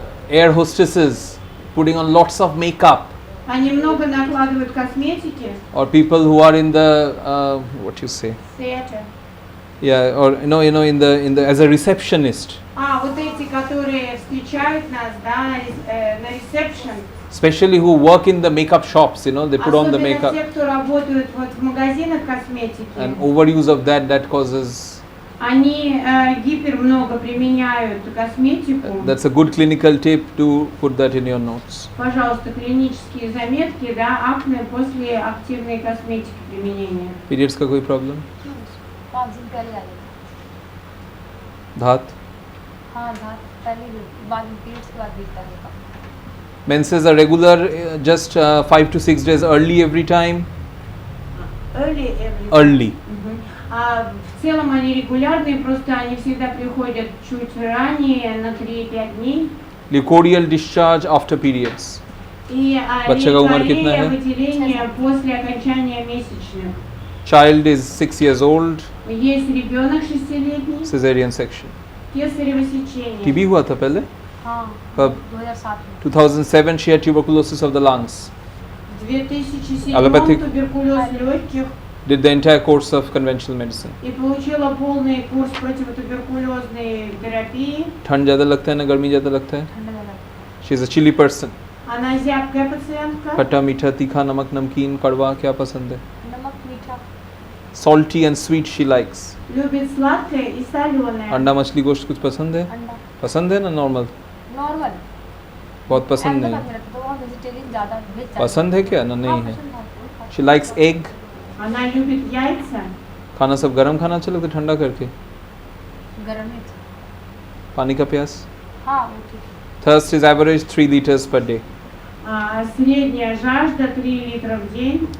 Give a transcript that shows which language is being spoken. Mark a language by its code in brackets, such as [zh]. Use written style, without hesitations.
[en] Air hostesses putting on lots of makeup, [ru] Они много накладывают косметики. [en] or people who are in the what you say, Theater. yeah, or in the as a receptionist, [ru] Вот эти, которые встречают нас, да, на ресепшн. [en] especially who work in the makeup shops, they put on the makeup, [ru] те, кто работают вот в магазинах косметики. [en] and overuse of that causes. [ru] Они гипер много применяют косметику. [en] That's a good clinical tip to put that in your notes. [ru] Пожалуйста, клинические заметки, да, акне после активной косметики применения. [hi] Periods का कोई problem? 5 दिन पहले आई। धात? हाँ धात पहले बाद periods के बाद दिखता है। [en] Menses are regular, just 5 to 6 days early every time. Early. [ru] В целом они регулярные, просто они всегда приходят чуть ранее, на 3-5 дней. [en] Leucodial discharge after periods. [ru] И [hi] बच्चे का उम्र कितना है? [ru] выделение после окончания месячных. [en] Child is 6 years old. [ru] Есть ребенок 6-летний, [en] Cesarean section. [ru] кесарево сечение. [hi] TB हुआ था पहले? हाँ कब? 2007 में। [en] 2007 she had tuberculosis of the lungs. [ru] В 2007 [en] Allopathic. [ru] туберкулез легких [en] Did the entire course of conventional medicine. [ru] и получила полный курс противотуберкулезной терапии. [hi] ठंड ज़्यादा लगता है ना गर्मी ज़्यादा लगता है? ठंडा लगा। [en] She is a chilly person. [ru] Она зябкая пациентка. [hi] खट्टा मीठा तीखा नमक नमकीन कड़वा क्या पसंद है? नमक मीठा। [en] Salty and sweet she likes. [ru] Любит сладкое и соленое. [hi] अंडा मछली गोश्त कुछ पसंद है? अंडा पसंद है ना नॉर्मल? नॉर्मल। बहुत पसंद नहीं। अहमदाबाद में रहता तो वहाँ वेजिटेरियन ज़्यादा वेज ज़्यादा। पसंद है क्या ना नहीं है? [en] She likes egg. [ru] Она любит яйца. [hi] खाना सब गरम खाना अच्छा लगता है ठंडा करके? गरम है। पानी का प्यास? हाँ वो ठीक है। [en] Thirst is average 3 liters per day. [ru] Средняя жажда 3 литра в день.